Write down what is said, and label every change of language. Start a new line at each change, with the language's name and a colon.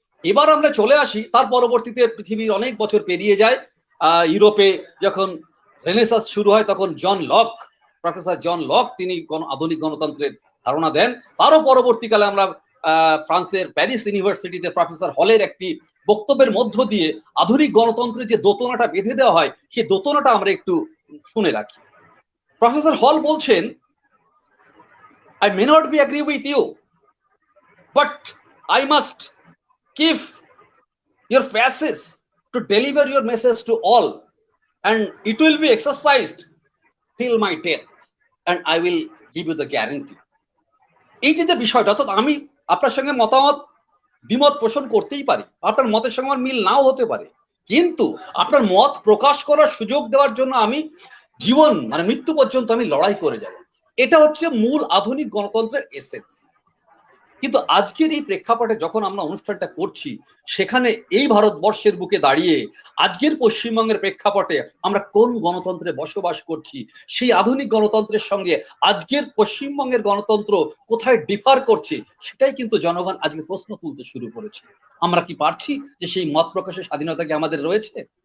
Bangla: এবার আমরা চলে আসি, তার পরবর্তীতে পৃথিবীর অনেক বছর পেরিয়ে যায়, ইউরোপে যখন রেনেসাঁস শুরু হয় তখন প্রফেসর জন লক তিনি আধুনিক গণতন্ত্রের ধারণা দেন। তারও পরবর্তীকালে আমরা ফ্রান্সের প্যারিস ইউনিভার্সিটিতে প্রফেসর হলের একটি বক্তব্যের মধ্য দিয়ে আধুনিক গণতন্ত্রের যে দোতনাটা বেঁধে দেওয়া হয়, সেই দোতনাটা আমরা একটু শুনে রাখি। প্রফেসর হল বলছেন,
English: I may not be agree with you, but I must give your passes to deliver your message to all, and it will be exercised till my death, and I will give you the guarantee.
Bangla: এই যে বিষয়টা, অর্থাৎ আমি আপনার সঙ্গে দ্বিমত পোষণ করতেই পারি, আপনার মতের সঙ্গে আমার মিল নাও হতে পারে, কিন্তু আপনার মত প্রকাশ করার সুযোগ দেওয়ার জন্য আমি জীবন মানে মৃত্যু পর্যন্ত আমি লড়াই করে যাব। এটা হচ্ছে মূল আধুনিক গণতন্ত্রের এসেন্স। কিন্তু আজকের এই প্রেক্ষাপটে যখন আমরা অনুষ্ঠানটা করছি, সেখানে এই ভারতবর্ষের বুকে দাঁড়িয়ে আজকের পশ্চিমবঙ্গের প্রেক্ষাপটে আমরা কোন গণতন্ত্রে বসবাস করছি, সেই আধুনিক গণতন্ত্রের সঙ্গে আজকের পশ্চিমবঙ্গের গণতন্ত্র কোথায় ডিফার করছে, সেটাই কিন্তু জনগণ আজকে প্রশ্ন তুলতে শুরু করেছে। আমরা কি পারছি যে সেই মত প্রকাশের স্বাধীনতা কি আমাদের রয়েছে?